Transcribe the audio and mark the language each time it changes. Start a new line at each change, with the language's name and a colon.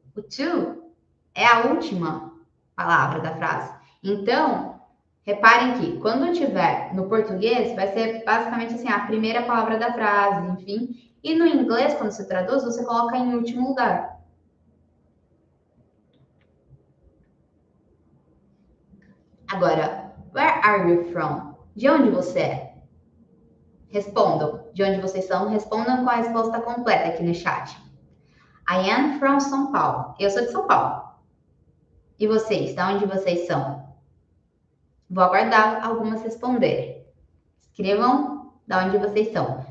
Portuguese: O to é a última palavra da frase. Então, reparem que quando tiver no português, vai ser basicamente assim, a primeira palavra da frase, enfim. E no inglês, quando você traduz, você coloca em último lugar.
English: Agora, where are you from?
Portuguese: De onde você é? Respondam. De onde vocês são, respondam com a resposta completa aqui no chat.
English: I am from São Paulo.
Portuguese: Eu sou de São Paulo. E vocês? De onde vocês são? Vou aguardar algumas responderem. Escrevam de onde vocês são.